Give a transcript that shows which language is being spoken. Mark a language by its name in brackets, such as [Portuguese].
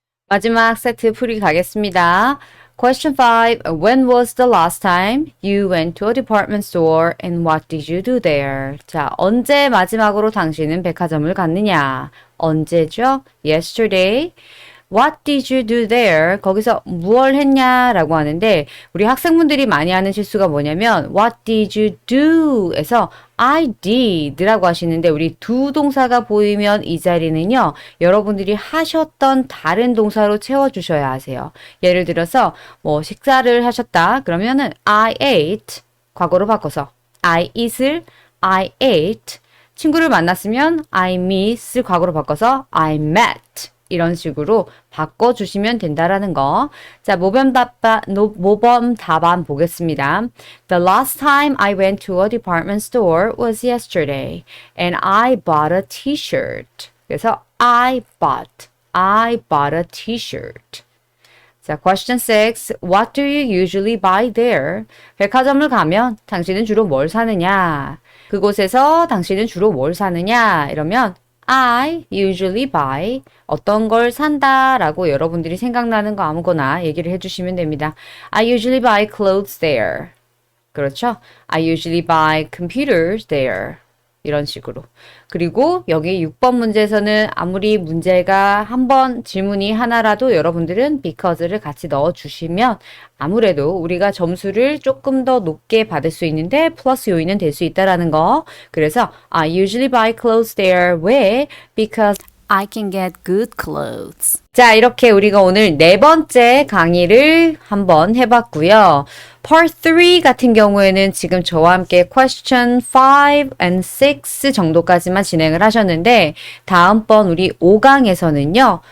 [Korean] 마지막 세트 풀이 가겠습니다. [English] Question 5. When was the last time you went to a department store and what did you do there? [Korean] 자, 언제 마지막으로 당신은 백화점을 갔느냐? 언제죠? [English] Yesterday. What did you do there? [Korean] 거기서 무얼 했냐라고 하는데 우리 학생분들이 많이 하는 실수가 뭐냐면 [English] What did you do? [Korean] 에서 I did라고 하시는데 우리 do 동사가 보이면 이 자리는요. 여러분들이 하셨던 다른 동사로 채워주셔야 하세요. 예를 들어서 뭐 식사를 하셨다. 그러면은 [English] I ate [Korean] 과거로 바꿔서 I eat을 I ate 친구를 만났으면 I meet을 과거로 바꿔서 [English] I met [Korean] 이런 식으로 바꿔주시면 된다라는 거. 자, 모범 답안 보겠습니다. [English] The last time I went to a department store was yesterday and I bought a t-shirt. [Korean] 그래서 [English] I bought a t-shirt. 자, question 6. What do you usually buy there? [Korean] 백화점을 가면 당신은 주로 뭘 사느냐? 그곳에서 당신은 주로 뭘 사느냐? 이러면 [English] I usually buy [Korean] 어떤 걸 산다라고 여러분들이 생각나는 거 아무거나 얘기를 해주시면 됩니다. [English] I usually buy clothes there. [Korean] 그렇죠? [English] I usually buy computers there. [Korean] 이런 식으로. 그리고 여기 6번 문제에서는 아무리 문제가 한 번 질문이 하나라도 여러분들은 because를 같이 넣어주시면 아무래도 우리가 점수를 조금 더 높게 받을 수 있는데 플러스 요인은 될 수 있다라는 거. 그래서 [English] I usually buy clothes there. 왜? Because I can get good clothes. [Korean] 자, 이렇게 우리가 오늘 네 번째 강의를 한번 해봤고요. Part 3 같은 경우에는 지금 저와 함께 [English] question 5 and 6 [Korean] 정도까지만 진행을 하셨는데 다음번 우리 5강에서는요.